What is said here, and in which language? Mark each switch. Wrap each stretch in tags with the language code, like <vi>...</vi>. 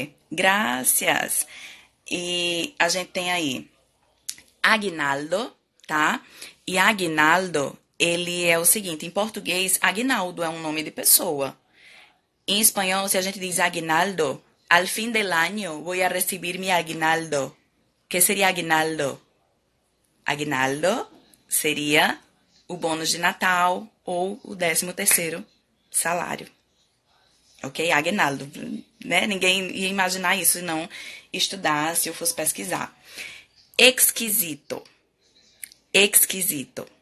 <pt>Graças. E a gente tem aí aguinaldo, tá? E aguinaldo, ele é o seguinte, em português, aguinaldo é um nome de pessoa. Em espanhol, se a gente diz aguinaldo,</pt> <es>al fin del año voy a recibir mi aguinaldo.</es> <pt>Que seria aguinaldo? Aguinaldo seria o bônus de Natal ou o 13º salário. Ok? Aguinaldo, né? Ninguém ia imaginar isso se não estudar, se eu fosse pesquisar.</pt> <es>Exquisito. Exquisito.</es>